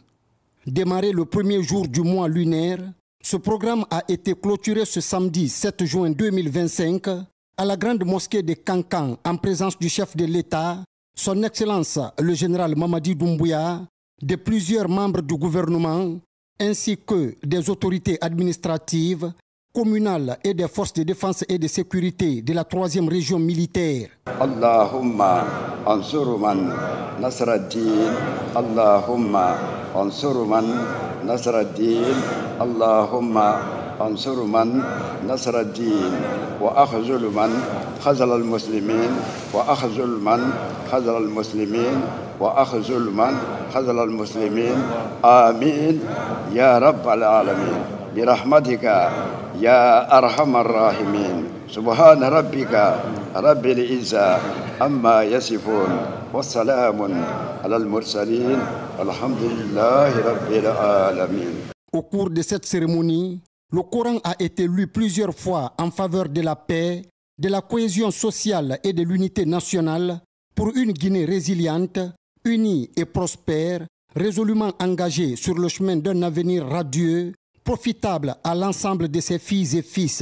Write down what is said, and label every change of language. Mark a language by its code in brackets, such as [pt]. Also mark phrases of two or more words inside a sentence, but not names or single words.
[fr] Démarré le premier jour du mois lunaire, ce programme a été clôturé ce samedi 7 juin 2025 à la grande mosquée de Kankan en présence du chef de l'État, son Excellence le général Mamadi Doumbouya, de plusieurs membres du gouvernement, ainsi que des autorités administratives, communales et des forces de défense et de sécurité de la 3e région militaire. [ar] اللهم انصر من نصر الدين. اللهم انصر من نصر الدين. اللهم انصر من نصر الدين. وأخذل من خذل المسلمين. وأخذل من خذل المسلمين. وأخذل من خذل المسلمين. آمين يا رب العالمين. برحمتك يا أرحم الراحمين. سبحان ربك رب العزة عما يصفون والسلام على المرسلين والحمد لله رب العالمين. [fr] Au cours de cette cérémonie, le Coran a été lu plusieurs fois en faveur de la paix, de la cohésion sociale et de l'unité nationale pour une Guinée résiliente, unie et prospère, résolument engagée sur le chemin d'un avenir radieux, profitable à l'ensemble de ses filles et fils.